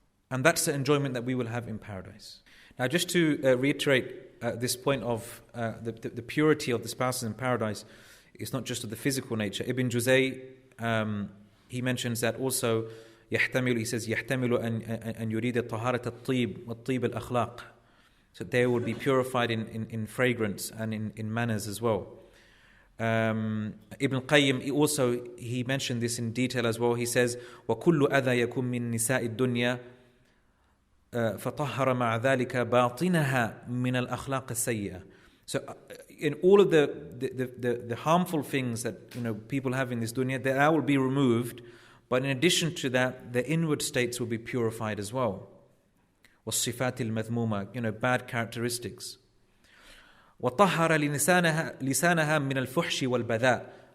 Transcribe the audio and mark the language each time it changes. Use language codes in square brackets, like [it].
[en] And that's the enjoyment that we will have in paradise. Now just to reiterate this point of the purity of the spouses in paradise, it's not just of the physical nature. Ibn Juzay, he mentions that also, he says, [ar] يحتمل أن يريد طهارة الطيب والطيب الأخلاق. [en] So they will be purified in fragrance and in manners as well. Ibn Qayyim also, he mentioned this in detail as well. He says, [ar] وَكُلُّ أَذَى يَكُمْ مِن نِسَاءِ الدُّنْيَا فَطَهَّرَ مَعَ ذَلِكَ بَاطِنَهَا مِنَ الْأَخْلَاقِ السَّيِّئَةِ. [en] So in all of the harmful things that people have in this dunya, that will be removed. But in addition to that, the inward states will be purified as well. [ar] وَالصِّفَاتِ الْمَذْمُومَةِ, [en] bad characteristics. [ar] وَطَهَّرَ لِسَانَهَا مِنَ الْفُحْشِ وَالْبَذَاءِ.